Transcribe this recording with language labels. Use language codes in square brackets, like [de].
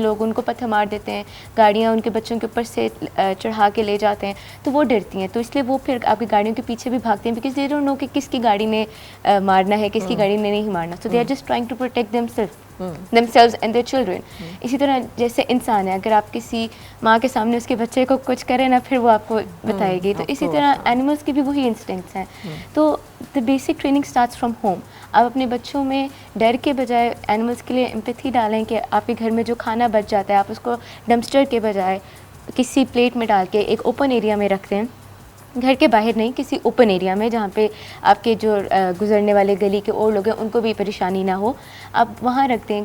[ur] لوگ ان کو پتھر مار دیتے ہیں, گاڑیاں ان کے بچوں کے اوپر سے چڑھا کے لے جاتے ہیں, تو وہ ڈرتی ہیں. تو اس لیے وہ پھر آپ کی گاڑیوں کے پیچھے بھی بھاگتے ہیں [en] because they don't know [ur] کہ کس کی گاڑی نے مارنا ہے, کس کی گاڑی نے نہیں مارنا. [en] So they are just trying to protect themselves and their children. [ur] اسی طرح جیسے انسان ہے, اگر آپ کسی ماں کے سامنے اس کے بچے کو کچھ کریں نا, پھر وہ آپ کو بتائے گی. تو اسی طرح اینیملس کی بھی وہی انسٹنکٹس ہیں. [en] تو the basic training starts from home. [ur] آپ اپنے بچوں میں ڈر کے بجائے اینیملس کے لیے امپیتھی ڈالیں کہ آپ کے گھر میں جو کھانا بچ جاتا ہے آپ اس کو ڈمپسٹر کے بجائے کسی پلیٹ میں ڈال کے ایک اوپن ایریا میں رکھتے ہیں. گھر کے باہر نہیں, کسی اوپن ایریا میں جہاں پہ آپ کے جو گزرنے والے گلی کے اور لوگ ہیں ان کو بھی پریشانی نہ ہو, آپ وہاں رکھتے ہیں.